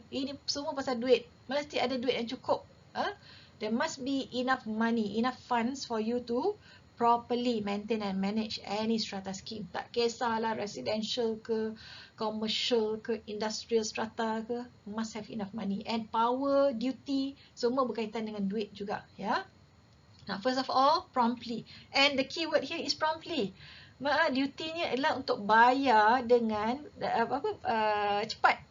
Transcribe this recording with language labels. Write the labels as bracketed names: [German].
[Malay] Ini semua pasal duit. Mesti ada duit yang cukup. [English] There must be enough money, enough funds for you to properly maintain and manage any strata scheme. [Malay] Tak kisahlah residential ke, commercial ke, industrial strata ke, [English] must have enough money. [Malay] And power, duty, semua berkaitan dengan duit juga, ya. [English] Now, first of all, promptly. And the keyword here is promptly. [Malay] Duty-nya adalah untuk bayar dengan cepat.